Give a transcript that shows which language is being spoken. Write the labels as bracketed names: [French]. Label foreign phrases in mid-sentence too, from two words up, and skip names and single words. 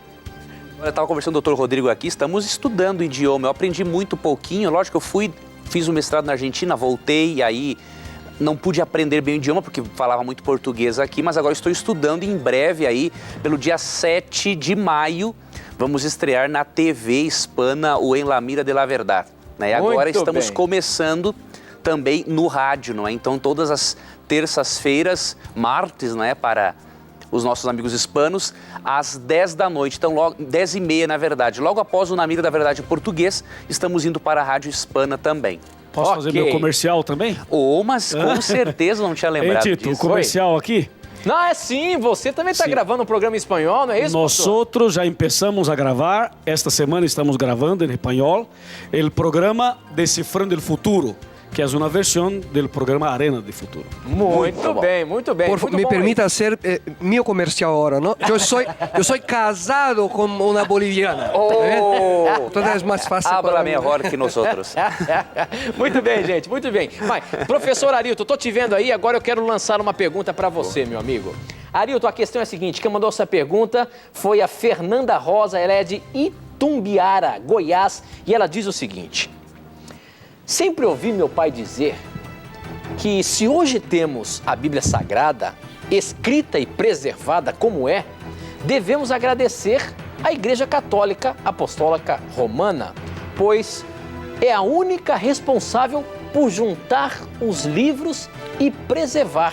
[Portuguese] Eu estava conversando com o Dr. Rodrigo aqui, estamos estudando idioma. Eu aprendi muito pouquinho, lógico que eu fiz um mestrado na Argentina, voltei e aí não pude aprender bem o idioma porque falava muito português aqui, mas agora estou estudando e em breve aí, pelo dia 7 de maio, vamos estrear na TV hispana o En la Mira de la Verdad. Né? E agora Muito estamos bem. começando também no rádio, não é? Então todas as terças-feiras, martes, não é? Para os nossos amigos hispanos, às 10 da noite, então logo 10h30 na verdade. Logo após o Na Mira da Verdade em português, estamos indo para a rádio hispana também. Posso fazer Ok. meu comercial também? Mas com certeza não tinha Hein, lembrado Tito, o disso. comercial aqui? Não, é sim, você também está Sim. gravando um programa em espanhol, não é isso, Nós pastor? outros já começamos a gravar, esta semana estamos gravando em espanhol, o programa Descifrando el Futuro, que é uma versão do programa Arena de Futuro. Muito bem, muito bem. [Spanish] Por, [Portuguese] muito [Spanish] me [Portuguese] bom, [Spanish] permita hacer mío comercial ahora, ¿no? Yo soy casado con una boliviana. Oh, Entonces es más fácil habla para mí. mejor que [Portuguese] nós outros. Muito bem, gente, muito bem. Vai, professor Arilton, tô te vendo aí, agora eu quero lançar uma pergunta para você, meu amigo. Arilton, a questão é a seguinte, quem mandou essa pergunta foi a Fernanda Rosa, ela é de Itumbiara, Goiás, e ela diz o seguinte: sempre ouvi meu pai dizer que se hoje temos a Bíblia Sagrada, escrita e preservada como é, devemos agradecer à Igreja Católica Apostólica Romana, pois é a única responsável por juntar os livros e preservar.